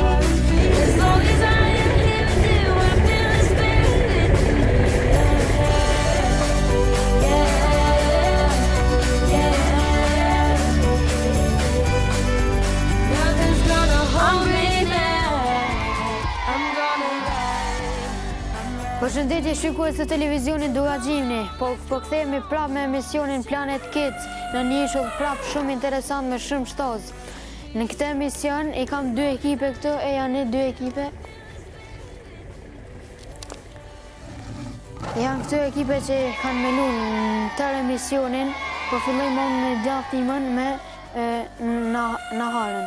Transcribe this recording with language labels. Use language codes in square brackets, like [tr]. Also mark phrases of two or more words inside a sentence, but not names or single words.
[en] As long as I am here with you, I feel the spirit in me. Yeah, yeah. Nothing's gonna hold me back. I'm gonna ride. [sq] Përshëndetje shikues të televizionit Dua Gjimni, po kthehemi prapë me emisionin Planet Kids në një ishull prapë shumë interesant me shumë shtaz. Në këtë emision i kam dy ekipe këtu, e janë dy ekipe. Janë këtu ekipe që kanë melu në tërë emisionin, po fillojmë unë në djallëtimin me naharën.